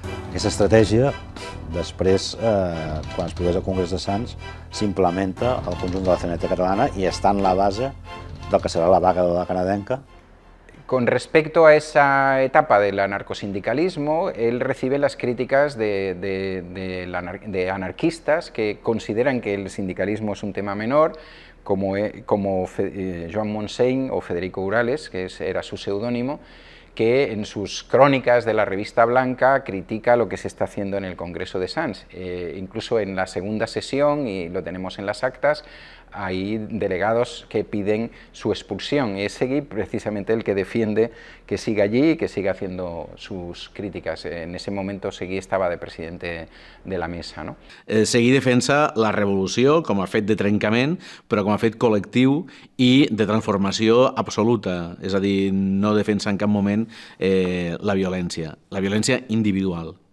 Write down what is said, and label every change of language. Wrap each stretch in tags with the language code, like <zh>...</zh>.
<ca>Aquesta estratègia, després, quan es produeix el Congrés de Sants, s'implementa al conjunt de la CNT catalana i està en la base del que serà la vaga de la canadenca.</ca> <es>Con respecto a esa etapa del anarcosindicalismo, él recibe las críticas de anarquistas que consideran que el sindicalismo es un tema menor, como Joan Montseny o Federico Urales, que era su seudónimo, que en sus crónicas de la revista Blanca critica lo que se está haciendo en el Congreso de Sants. Incluso en la segunda sesión, y lo tenemos en las actas, hay delegados que piden su expulsión. Es Seguí precisamente el que defiende que siga allí y que siga haciendo sus críticas. En ese momento Seguí estava de presidente de la mesa. No?</es> <ca>Seguí defensa la revolució com a fet de trencament, però com a fet col·lectiu i de transformació absoluta. És a dir, no defensa en cap moment la violència individual.</ca>